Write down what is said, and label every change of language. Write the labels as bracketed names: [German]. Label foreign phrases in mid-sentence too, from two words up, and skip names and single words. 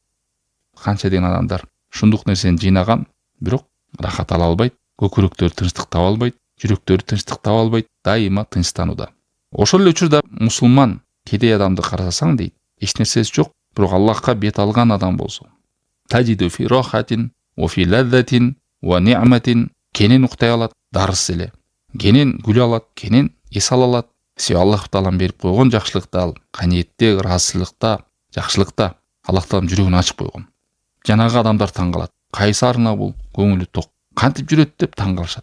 [Kyrgyz] Канча деген адамдар ушундук нерсени жыйнаган, бирок рахат ала албайт, көкүрөктөрү тынчтык таба албайт, жүрөктөрү тынчтык таба албайт, дайыма тынчтанууда. Ошол эле учурда мусулман кедей адамды карасаң дейт, эч нерсеси жок, бирок Аллахка бет алган адам болсо, [Arabic] تجد في راحة وفي لذة ونعمة, [Kyrgyz] кенен уктай алат, дарыс эле. Кенен күлө алат, кенен эс ала алат. Себеби Аллах таалам берип койгон жакшылыкта, ал каниетте, ыраазычылыкта, жакшылыкта Аллах таалам жүрөгүн ачып койгон. Жанагы адамдар таң калат. Кайсарына бул көңүлү ток, кантип жүрөт деп таң калышат.